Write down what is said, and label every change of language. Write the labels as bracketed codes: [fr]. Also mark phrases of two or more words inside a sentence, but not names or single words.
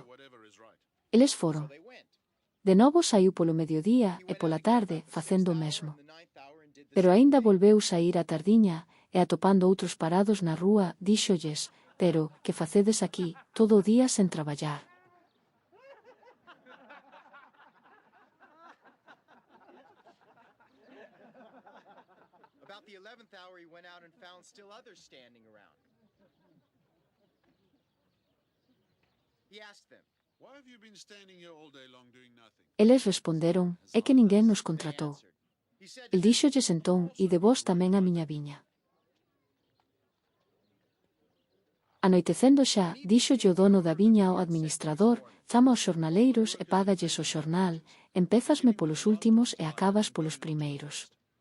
[gl] Eles foron. De novo saiu polo mediodía e pola tarde, facendo o mesmo. Pero aínda volveu saír a tardiña, e atopando outros parados na rúa, díxolles, pero, que facedes aquí, todo o día sen traballar? [en] About the 11th hour, he went out and found still others standing around. He asked them, Why have you been standing here all day long doing nothing? [gl] Eles responderon, é que ninguén nos contratou. El díxolles entón, ide vós tamén a miña viña. Anoitecendo xa, díxolle o dono da viña ao administrador, chama aos xornaleiros e págalles o xornal, empézasme polos últimos e acabas polos primeiros.